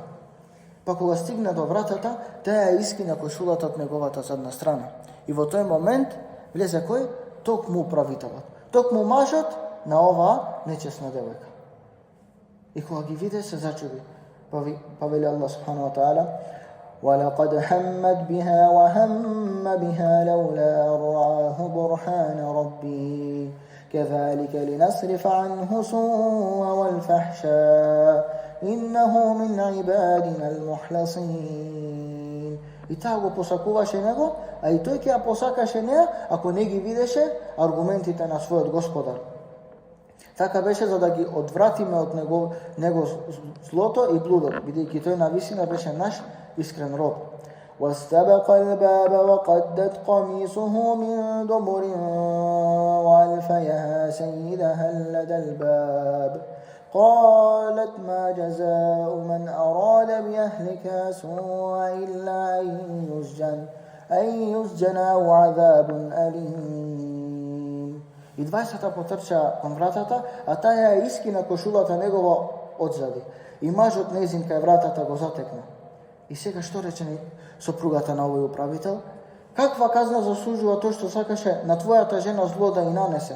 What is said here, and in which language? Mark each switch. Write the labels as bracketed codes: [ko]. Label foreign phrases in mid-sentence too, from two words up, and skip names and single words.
[mk] Па кога стигна до вратата, таа ја искина кошулата од неговата задна страна. И во тој момент влезе кој? Токму управителот. Токму мажот на оваа нечесна девојка. И кога ги виде, се зачуди. Па вели [ar] الله سبحانه وتعالى: وَلَقَدْ هَمَّتْ بِهَا وَهَمَّ بِهَا لَوْلَا أَن رَّآهُ بُرْهَانَ رَبِّهِ كَذَلِكَ لِنَصْرِفَ عَنْهُ السُّوءَ وَالْفَحْشَاءَ إِنَّهُ مِنْ عِبَادِنَا الْمُخْلَصِينَ. [mk] И таа го посакуваше него, а и тој ќе ја посакаше неа, ако не ги видеше аргументите на својот господар. Така беше за да ги одвратиме од него злото и блудот, бидејќи тој навистина беше наш искрен роб. [ar] واستبق الباب وقدت قميصه من دبر وألف يا سيدها لدى الباب قالت ما جزاء من أراد بأهلك سوءا إلا أن يسجن أو عذاب أليم. [mk] И 20-та потрча кон вратата, а таа ја искина кошулата негова одзади. И мажот нејзин кај вратата го затекна. И сега што рече сопругата на овој управител? Каква казна заслужува тој што сакаше на твојата жена зло да и нанесе?